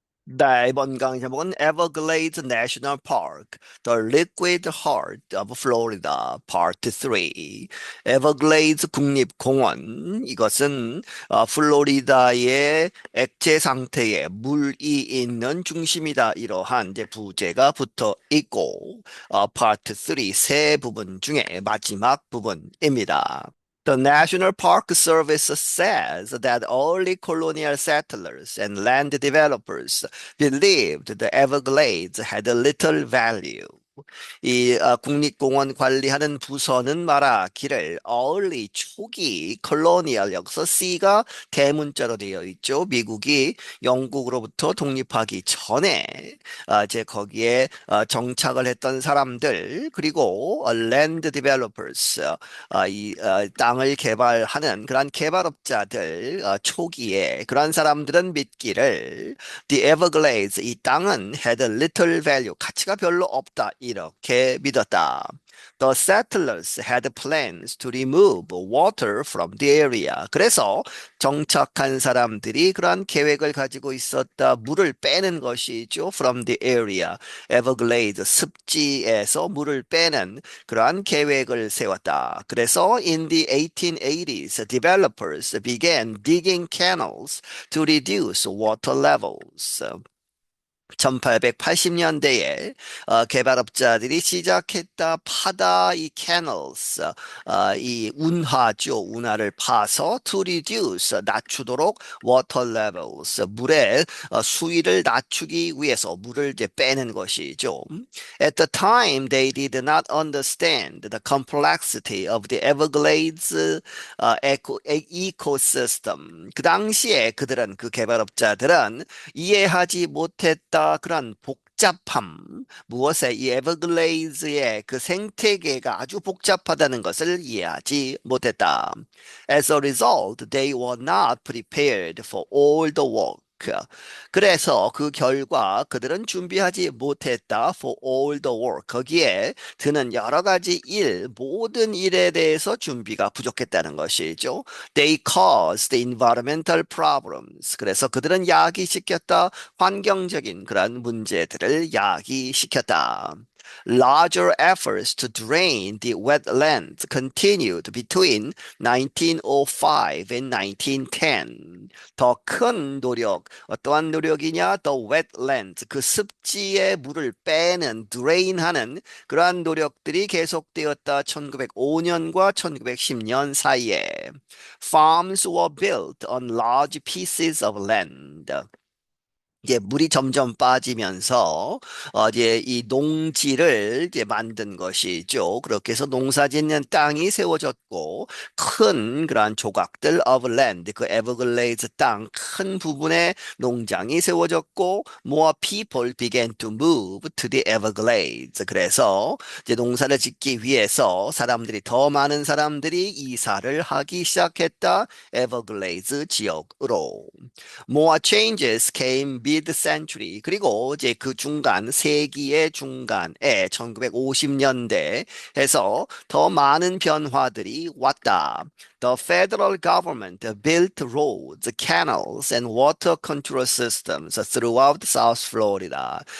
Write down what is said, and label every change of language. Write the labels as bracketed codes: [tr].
[ko] 네, 이번 강의 제목은 Everglades National Park, The Liquid Heart of Florida, Part 3. 에버글레이드 국립공원. 이것은 플로리다의 액체 상태의 물이 있는 중심이다. 이러한 이제 부제가 붙어 있고, Part 3 세 부분 중에 마지막 부분입니다. [en] The National Park Service says that early colonial settlers and land developers believed the Everglades had little value. [ko] 이 국립공원 관리하는 부서는 말하기를 early 초기 colonial 여기서 C가 대문자로 되어 있죠. 미국이 영국으로부터 독립하기 전에 이제 거기에 정착을 했던 사람들 그리고 [en] land developers [ko] 이 땅을 개발하는 그러한 개발업자들 초기에 그러한 사람들은 믿기를 The Everglades 이 땅은 [en] had little value [ko] 가치가 별로 없다 이렇게 믿었다. [en] The settlers had plans to remove water from the area. [ko] 그래서 정착한 사람들이 그러한 계획을 가지고 있었다. 물을 빼는 것이죠. [en] From the area. [ko] Everglades 습지에서 물을 빼는 그러한 계획을 세웠다. 그래서 [en] in the 1880s, developers began digging canals to reduce water levels. [ko] 1880년대에 개발업자들이 시작했다 파다 이 canals 이 운하죠 운하를 파서 [en] to reduce [ko] 낮추도록 [en] water levels [ko] 물의 수위를 낮추기 위해서 물을 이제 빼는 것이죠. [en] At the time, they did not understand the complexity of the Everglades ecosystem. [ko] 그 당시에 그들은 그 개발업자들은 이해하지 못했다 그런 복잡함 무엇에 이 에버글레이즈의 그 생태계가 아주 복잡하다는 것을 이해하지 못했다. [en] As a result, they were not prepared for all the work. [ko] 그래서 그 결과 그들은 준비하지 못했다 [en] for all the work. [ko] 거기에 드는 여러 가지 일, 모든 일에 대해서 준비가 부족했다는 것이죠. [en] They caused environmental problems. [ko] 그래서 그들은 야기시켰다. 환경적인 그런 문제들을 야기시켰다. [en] Larger efforts to drain the wetlands continued between 1905 and 1910. [ko] 더 큰 노력, 어떠한 노력이냐? [en] The wetlands, [ko] 그 습지의 물을 빼는, drain하는 그러한 노력들이 계속되었다. 1905년과 1910년 사이에. [en] Farms were built on large pieces of land. [ko] 이제 물이 점점 빠지면서 이제 이 농지를 이제 만든 것이죠. 그렇게 해서 농사짓는 땅이 세워졌고 큰 그러한 조각들 [en] of land [ko] 그 에버글레이드 땅 큰 부분에 농장이 세워졌고 [en] more people began to move to the Everglades. [ko] 그래서 이제 농사를 짓기 위해서 사람들이 더 많은 사람들이 이사를 하기 시작했다. 에버글레이드 지역으로. [en] More changes came mid-century. [ko] 그리고 이제 그 중간, 세기의 중간에 1950년대 해서 더 많은 변화들이 왔다. [en] The federal government built roads, canals, and water control systems throughout South Florida.